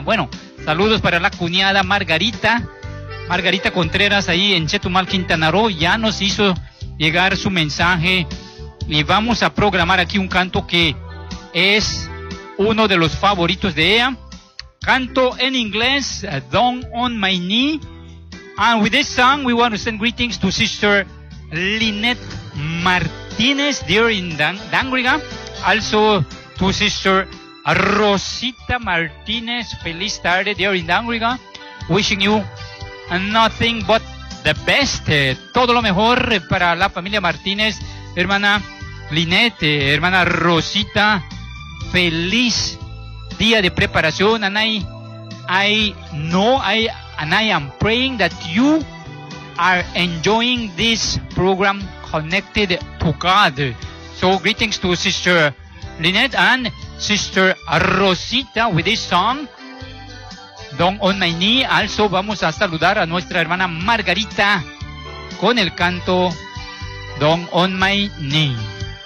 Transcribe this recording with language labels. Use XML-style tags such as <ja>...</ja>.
<es>Bueno, saludos para la cuñada Margarita. Margarita Contreras ahí en Chetumal, Quintana Roo, ya nos hizo llegar su mensaje. Y vamos a programar aquí un canto que es uno de los favoritos de ella. Canto en inglés, Down on My Knee.</es> <en>And with this song, we want to send greetings to Sister Lynette Martinez there in Dangriga. Also to Sister Rosita Martinez,</en> <es>feliz tarde</es> <en>there in Dangriga. Wishing you nothing but the best.</en> <es>Todo lo mejor para la familia Martinez, hermana Lynette, hermana Rosita. Feliz día de preparación.</es> <en>And I am praying that you are enjoying this program Connected to God. So greetings to Sister Lynette and Sister Rosita with this song, Down on My Knee.</en> <es>Also vamos a saludar a nuestra hermana Margarita con el canto Down on My Knee.</es>